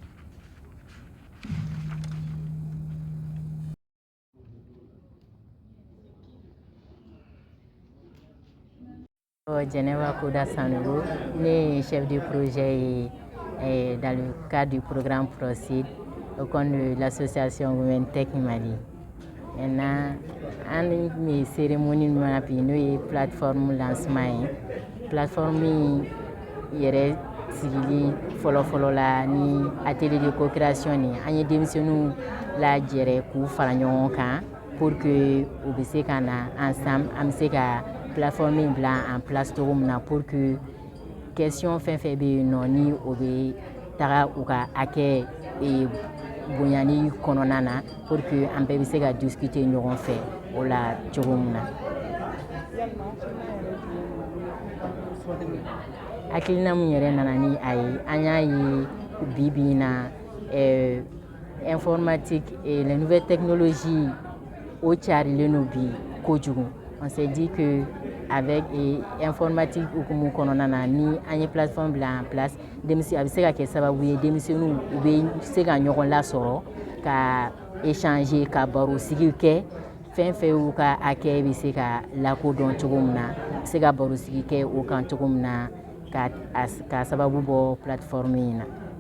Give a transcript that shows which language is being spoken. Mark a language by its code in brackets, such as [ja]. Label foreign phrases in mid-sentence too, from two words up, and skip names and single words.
[fr] Geneva Koda Sanogo, né chef de projet dans le cadre du programme PROCID au compte de l'association Women Tech Mali. Maintenant, une cérémonie de plateforme lancement. [bm] Plateforme yɛrɛ sigili fɔlɔfɔlɔ la ni [fr] atelier de co-création [bm] ni an ye denmisɛnninw lajɛrɛ k'u fara ɲɔgɔn kan [fr] pour que [bm] u bɛ se ka na ensemble an bɛ se ka plateforme bila [fr] en place [bm] cogo min na [fr] pour que question [bm] fɛn fɛn bɛ yen nɔ ni o bɛ taga u ka hakɛ bonyani kɔnɔna na [fr] pour que [bm] an bɛɛ bɛ se ka discuter ɲɔgɔn fɛ o la cogo min na. Hakilina mun yɛrɛ nana ni a ye an y'a ye bi in na [fr] informatique et les nouvelles technologies [bm] o carilen no bi kojugu. [fr] On s'est dit que avec informatique [bm] hukumu kɔnɔna na ni an ye plateforme bila [fr] en place [bm] denmisɛn a bɛ se ka kɛ sababu ye denmisɛnninw u bɛ se ka ɲɔgɔn lasɔrɔ ka échanger ka baro sigi kɛ fɛn fɛn y'u ka hakɛ bɛ se ka lakodɔn cogo min na se ka baro sigi kɛ o kan cogo min na ka sababu bɔ plateforme in na.